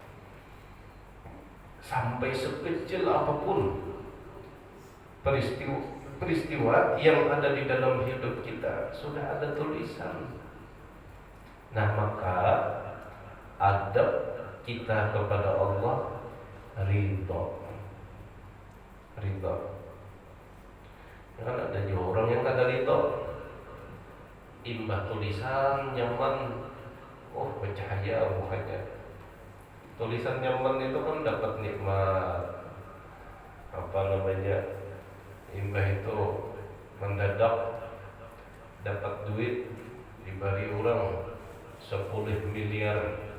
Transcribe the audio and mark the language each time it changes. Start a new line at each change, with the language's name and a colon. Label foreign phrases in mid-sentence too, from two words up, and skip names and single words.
Indonesian: Sampai sekecil apapun peristiwa yang ada di dalam hidup kita sudah ada tulisan. Nah, maka adab kita kepada Allah ridho.
Banjar: Kan ada juga orang yang kada ridho, imbah tulisan nyaman, oh bercahaya mukanya. Tulisan nyaman itu kan dapat nikmat, apa namanya, imbah itu mendadak dapat duit diberi orang 10 miliar.